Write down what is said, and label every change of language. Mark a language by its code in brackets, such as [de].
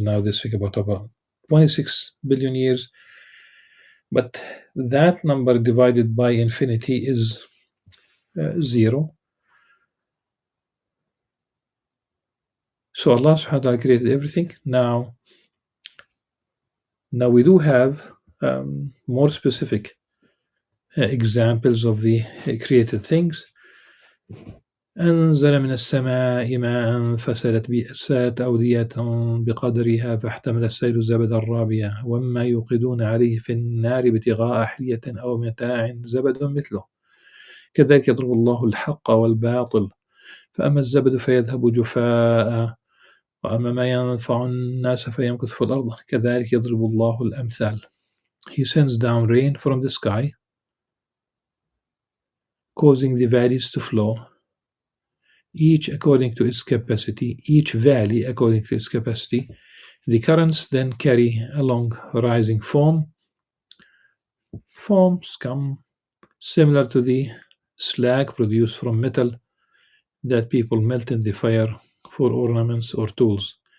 [en] Now they speak about 26 billion years. But that number divided by infinity is zero. So Allah subhanahu wa ta'ala created everything. Now we do have more specific examples of the created things. [ar] أنزل من السماء ماء فسالت به أودية بقدرها فاحتمل السيل زبدا رابيا وما يوقدون عليه في النار ابتغاء حلية أو متاع زبد مثله كذلك يضرب الله الحق والباطل فأما الزبد فيذهب جفاء وأما ما ينفع الناس فيمكث في الأرض كذلك يضرب الله الأمثال. [en] He sends down rain from the sky, causing the valleys to flow, each according to its capacity, each valley according to its capacity. The currents then carry along rising foam, scum, similar to the slag produced from metal that people melt in the fire for ornaments or tools.